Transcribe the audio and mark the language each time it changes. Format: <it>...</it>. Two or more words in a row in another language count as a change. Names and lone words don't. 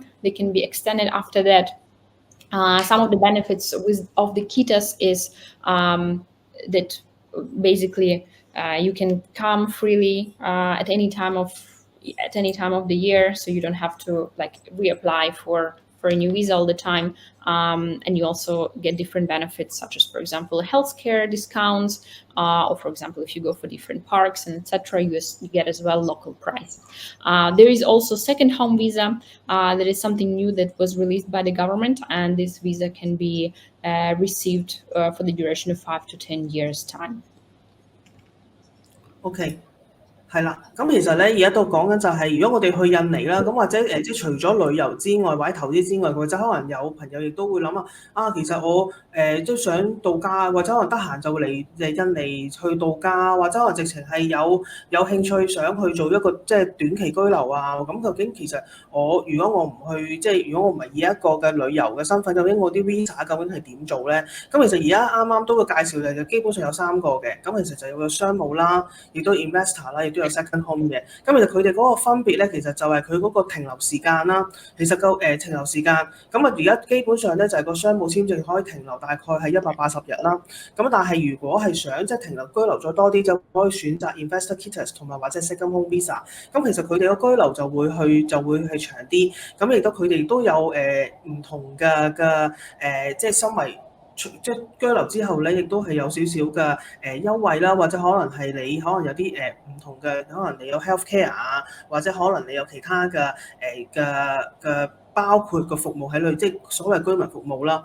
<en>They can be extended after that. Some of the benefits of the kitas is that basically you can come freely at any time of the year, so you don't have to like reapply for a new visa all the time, and you also get different benefits such as, for example, healthcare discounts, or for example, if you go for different parks and etc., you get as well local price. There is also second home visa. That is something new that was released by the government, and this visa can be received for the duration of 5 to 10 years time. OK。</en> <yue>係啦，咁其實咧而家都講緊就係，如果我哋去印尼啦，咁或者即係除咗旅遊之外，或者投資之外，或者可能有朋友亦都會諗其實我都想度假，或者可能得閒就嚟印尼去度假，或者可能直情係有興趣想去做一個即係短期居留啊。咁究竟其實如果我唔去，即係如果我唔係以一個嘅旅遊嘅身份，究竟我啲 visa 究竟係點做咧？咁其實而家啱啱都會介紹嘅就基本上有3個嘅，咁其實就有個商務啦，亦都 investor 啦，亦都有</yue> <en>second home</en> <yue>嘅。咁其實佢哋嗰個分別咧，其實就係佢嗰個停留時間啦。其實個停留時間，咁而家基本上咧就係個商務簽證可以停留大概係180日啦。咁但係如果係想即係停留居留咗多啲，就可以選擇 investor kitas 同埋或者</yue> <en>second home visa。</en> <yue>咁其實佢哋個居留就會係長啲。咁亦都佢哋都有唔同嘅即係身為即係居留之後咧，亦都係有少少嘅優惠啦，或者可能係你可能有啲唔同嘅，可能你有 healthcare 啊，或者可能你有其他嘅包括個服務喺裏，即係所謂居民服務啦。</yue>